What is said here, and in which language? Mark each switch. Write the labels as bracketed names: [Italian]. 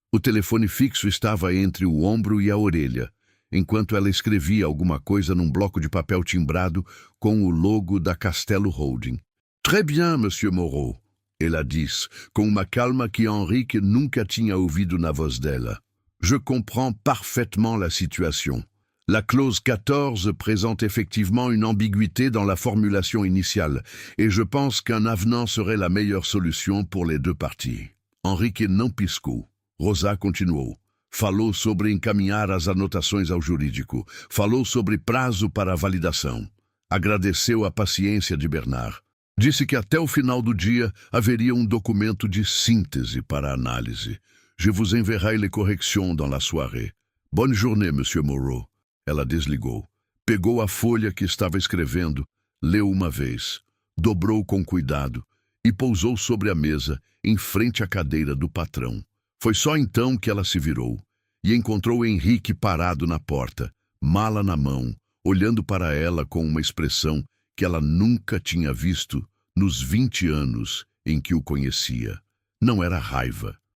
[Portuguese] O telefone fixo estava entre o ombro e a orelha, enquanto ela escrevia alguma coisa num bloco de papel timbrado com o logo da Castelo Holding. [French] Très bien, Monsieur Moreau, [Portuguese] ela disse, com uma calma que Henrique nunca tinha ouvido na voz dela. [French] Je comprends parfaitement la situation. La clause 14 présente effectivement une ambiguïté dans la formulation initiale, et je pense qu'un avenant serait la meilleure solution pour les deux parties. [Portuguese] Henrique não piscou. Rosa continuou. Falou sobre encaminhar as anotações ao jurídico. Falou sobre prazo para a validação. Agradeceu a paciência de Bernard. Disse que até o final do dia haveria um documento de síntese para análise. [French] Je vous enverrai les corrections dans la soirée. Bonne journée, Monsieur Moreau. [Portuguese] Ela desligou. Pegou a folha que estava escrevendo, leu uma vez, dobrou com cuidado e pousou sobre a mesa, em frente à cadeira do patrão. Foi só então que ela se virou e encontrou Henrique parado na porta, mala na mão, olhando para ela com uma expressão que ela nunca tinha visto nos 20 anos em que o conhecia. Não era raiva.